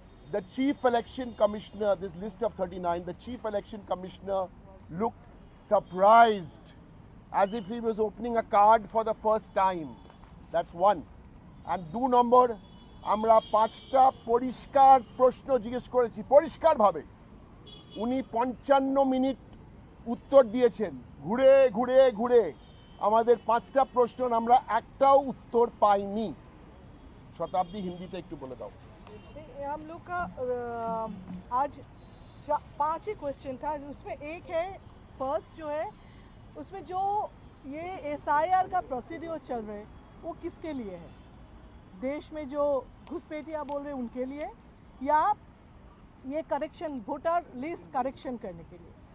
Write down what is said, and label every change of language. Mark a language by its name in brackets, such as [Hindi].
[English] The Chief Election Commissioner, this list of 39, the Chief Election Commissioner looked surprised, as if he was opening a card for the first time. That's 1. [Bangla] And 2 number, আমরা 5টা পরিষ্কার প্রশ্ন জিজ্ঞেস করেছি, পরিষ্কার ভাবে। উনি 55 মিনিট উত্তর দিয়েছেন, ঘুরে ঘুরে ঘুরে। আমাদের 5টা প্রশ্ন আমরা একটাও উত্তর পাইনি। শতাব্দী হিন্দিতে একটু বলে দাও। [Hindi] हम लोग का आज 5 ही क्वेश्चन था, उसमें एक है फर्स्ट जो है, उसमें जो ये SIR का प्रोसीड्योर चल रहे वो किसके लिए है? देश में जो घुसपैठिया बोल रहे उनके लिए, या ये करेक्शन वोटर लिस्ट करेक्शन करने के लिए?